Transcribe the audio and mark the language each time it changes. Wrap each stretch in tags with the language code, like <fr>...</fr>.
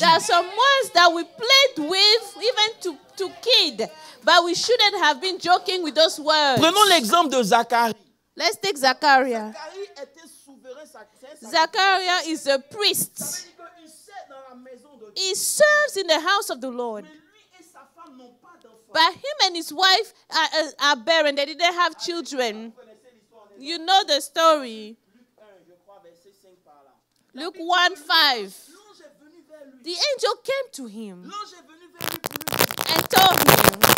<en>There are some words that we played with, even to kid, but we shouldn't have been joking with those words.</en> <fr>Prenons l'exemple de Zacharie.</fr> <en>Let's take Zachariah.</en> <fr>Zacharie était souverain sacrificateur.</fr> <en>Zachariah is a priest.</en> <fr>Ça veut dire qu'il sert dans la maison de Dieu.</fr> <en>He serves in the house of the Lord.</en> <fr>Mais lui et sa femme n'ont pas d'enfants.</fr> <en>But him and his wife are barren. They didn't have children. You know the story.</en> <fr>Luc 1, je crois, verset 5 par là.</fr> <en>Luke 1:5.</en> <fr>L'ange est venu vers lui.</fr> <en>The angel came to him</en> <fr>L'ange est venu vers lui pour lui dire,</fr> <en>and told him,</en>